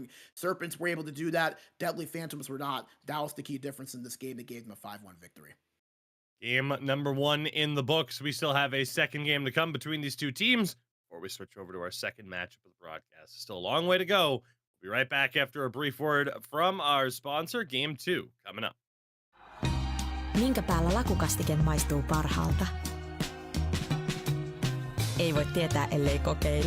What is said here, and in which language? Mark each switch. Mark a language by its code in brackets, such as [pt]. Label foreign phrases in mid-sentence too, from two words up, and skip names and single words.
[en] Serpents were able to do that. Deadly Phantoms were not. That was the key difference in this game that gave them a 5-1 victory. Game number 1 in the books. We still have a second game to come between these two teams before we switch over to our second matchup of the broadcast. Still a long way to go. We'll be right back after a brief word from our sponsor. Game 2 coming up. [fi] Minkä päällä lakukastike maistuu parhaalta? Ei voi tietää, ellei kokeile.